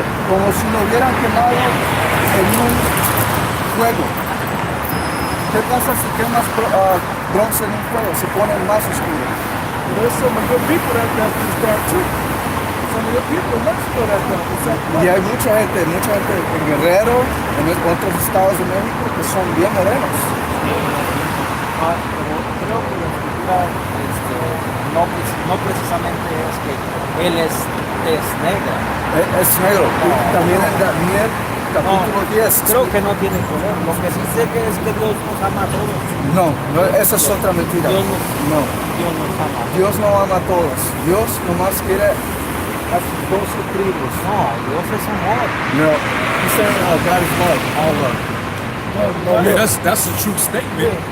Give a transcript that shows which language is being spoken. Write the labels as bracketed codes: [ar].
[es] Como si lo hubieran quemado en un fuego. ¿Qué pasa si quemas bronce en un fuego? Se pone más oscuro. [en] There's some good people that is dark too. Some of the people in Mexico that dark. [es] Y hay mucha gente en Guerrero, en otros estados de México que son bien morenos. Pero creo que la escritura no precisamente es que él es negra. Es negro. Y también en Daniel, capítulo 10. Creo que no tiene color. Lo que sí sé que es que Dios nos ama a todos. No, esa es otra mentira. Dios No, nos ama. Dios no ama a todos. Dios nomás quiere las 12 tribus. No, Dios es amor. [en] He said God is love, all love. Yeah, that's a true statement.